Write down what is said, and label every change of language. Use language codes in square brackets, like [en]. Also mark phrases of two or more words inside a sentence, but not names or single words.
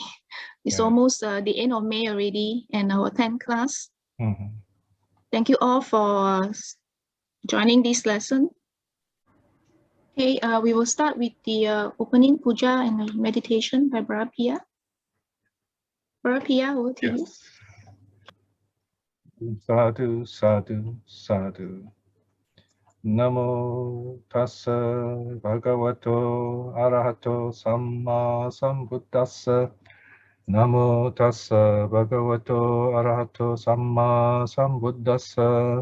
[en] It's almost the end of May already and our 10th class. Thank you all for joining this lesson. Okay, we will start with the opening puja and meditation by Brother Piya. Brother Piya, over to you. [pi] Sadhu, sadhu, sadhu. Namo tassa bhagavato arahato samma sambuddhassa. Namo tassa bhagavato arahato samma sambuddhassa.